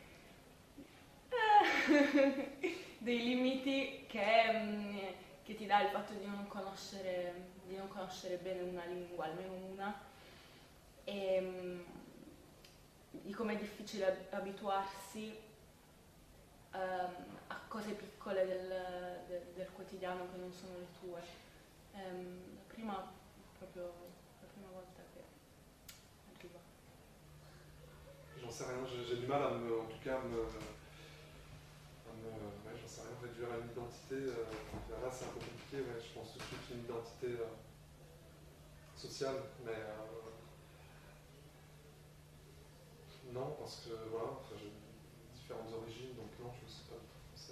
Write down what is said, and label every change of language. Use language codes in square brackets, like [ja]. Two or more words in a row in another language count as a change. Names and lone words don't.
[it] limiti che ti dà il fatto di non conoscere bene una lingua, almeno una, e di com'è difficile abituarsi a cose piccole del quotidiano che non sono le tue. La prima volta che arriva. [fr] J'en sais rien, j'ai du mal en tout cas j'en sais rien, réduire à une identité. Là c'est un peu compliqué, ouais, je pense tout de suite une identité sociale, mais non, parce que voilà, j'ai différentes origines, donc non, je ne sais pas français.